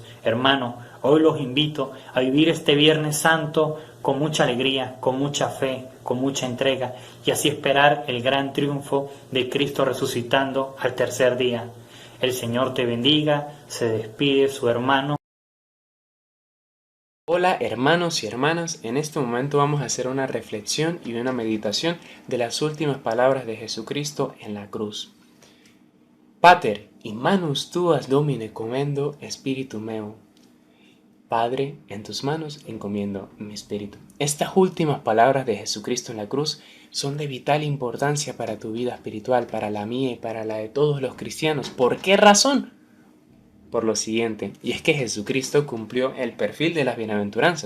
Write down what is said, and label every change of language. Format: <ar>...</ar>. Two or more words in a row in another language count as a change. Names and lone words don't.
<es>Hermano, hoy los invito a vivir este Viernes Santo con mucha alegría, con mucha fe, con mucha entrega, y así esperar el gran triunfo de Cristo resucitando al tercer día. El Señor te bendiga. Se despide su hermano. Hola hermanos y hermanas, en este momento vamos a hacer una reflexión y una meditación de las últimas palabras de Jesucristo en la cruz.</es> <la>Pater, in manus tuas Domine commendo spiritum meo.</la> <es>Padre, en tus manos encomiendo mi espíritu. Estas últimas palabras de Jesucristo en la cruz son de vital importancia para tu vida espiritual, para la mía y para la de todos los cristianos. ¿Por qué razón? Por lo siguiente, y es que Jesucristo cumplió el perfil de las bienaventuranzas.</es>